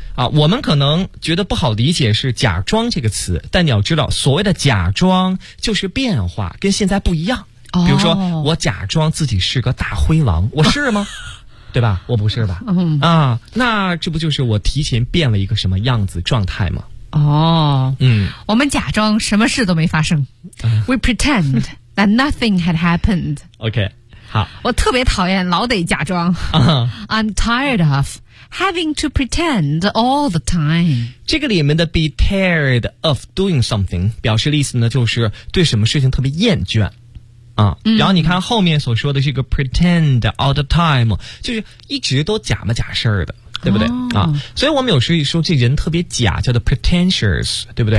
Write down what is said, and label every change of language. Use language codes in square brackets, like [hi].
[zh] 啊，我们可能觉得不好理解是假装这个词，但你要知道所谓的假装就是变化，跟现在不一样。比如说、我假装自己是个大灰狼，我是吗？对吧？我不是吧？那这不就是我提前变了一个什么样子状态吗？哦，嗯，我们假装什么事都没发生。 [en] We pretend that nothing had happened. [zh] OK， 好。我特别讨厌老得假装。 [en] I'm tired of having to pretend all the time. [zh] 这个里面的 [en] be tired of doing something [zh] 表示的意思呢，就是对什么事情特别厌倦。啊、嗯，然后你看后面所说的这个 [en] pretend all the time， [zh] 就是一直都假模假式的，对不对、哦、啊？所以我们有时候说这人特别假，叫做 pretentious， 对不对